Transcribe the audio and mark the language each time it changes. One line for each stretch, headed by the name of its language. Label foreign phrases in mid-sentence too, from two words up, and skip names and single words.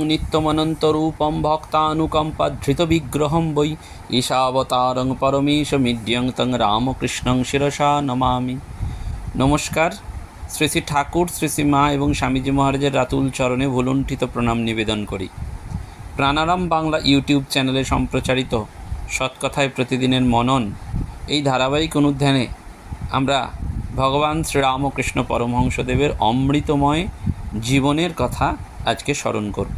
Sanskrit: नित्यमनन्तरूपं भक्तानुकम्पाधृतविग्रहं वै ईशावतारं परमेशमिड्यं तं रामकृष्णं शिरसा नमामि।
Hindi: नमस्कार।
Bangla: শ্রী শ্রী ঠাকুর, শ্রী শ্রী মা এবং স্বামীজি মহারাজের রাতুল চরণে ভুলুণ্ঠিত প্রণাম নিবেদন করি। প্রাণারাম বাংলা ইউটিউব চ্যানেলে সম্প্রচারিত সৎকথায় প্রতিদিনের মনন এই ধারাবাহিক অনুধ্যানে আমরা ভগবান শ্রীরামকৃষ্ণ পরমহংসদেবের অমৃতময় জীবনের কথা আজকে স্মরণ করব।